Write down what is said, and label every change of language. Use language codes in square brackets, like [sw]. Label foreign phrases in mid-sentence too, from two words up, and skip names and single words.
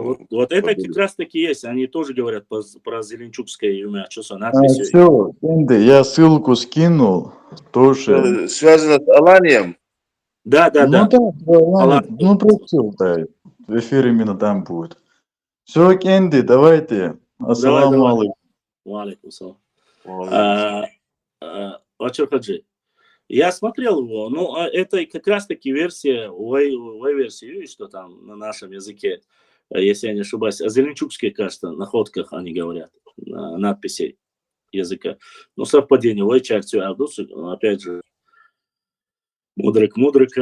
[ru] Вот это как раз таки есть. Они тоже говорят про зеленчукское имя. Что надпись? все, я ссылку скинул. Тоже. связано с Аланием? Да. Ну, просил, да. В эфире именно там будет. Все, Кенди, давайте. [ar] السلام عليكم. وعليكم السلام. Хаджи. [ru] Я смотрел его, ну, это как раз-таки версия, версия, видишь, что там на нашем языке, если я не ошибаюсь, о зеленчукских, кажется, находках они говорят, надписей языка. Ну, совпадение, ой, чартию Авдусу, опять же, мудриком.